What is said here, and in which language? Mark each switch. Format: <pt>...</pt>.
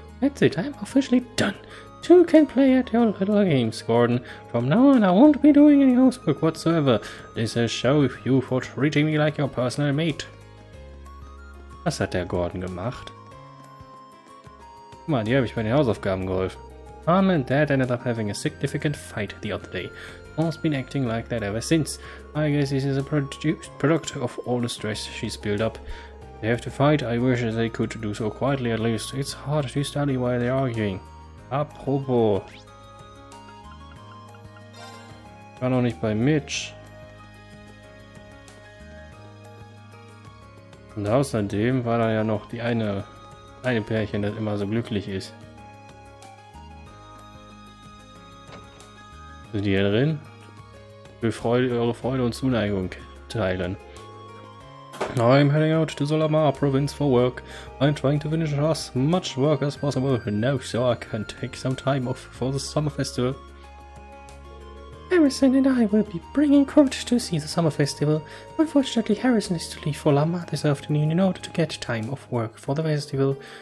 <en>That's it, I'm officially done. Two can play at your little games, Gordon. From now on, I won't be doing any housework whatsoever. This is show you for treating me like your personal mate.</en> <de>Was hat der Gordon gemacht? Guck mal, die habe ich bei den Hausaufgaben geholfen.</de> <en>Mom and Dad ended up having a significant fight the other day. Mom's been acting like that ever since. I guess this is a product of all the stress she's built up. They have to fight. I wish they could do so quietly at least. It's hard to study while they're arguing.</en> <de>Apropos. Ich war noch nicht bei Mitch. Und außerdem war da ja noch die eine Pärchen, das immer so glücklich ist. Sind die hier drin? Ich will eure Freude und Zuneigung teilen.</de> <en>I'm heading out to Solamar province for work. I'm trying to finish as much work as possible now so I can take some time off for the summer festival. Harrison and I will be bringing Kurt to see the summer festival. Unfortunately, Harrison is to leave for Lamar this afternoon in order to get time off work for the festival.</en>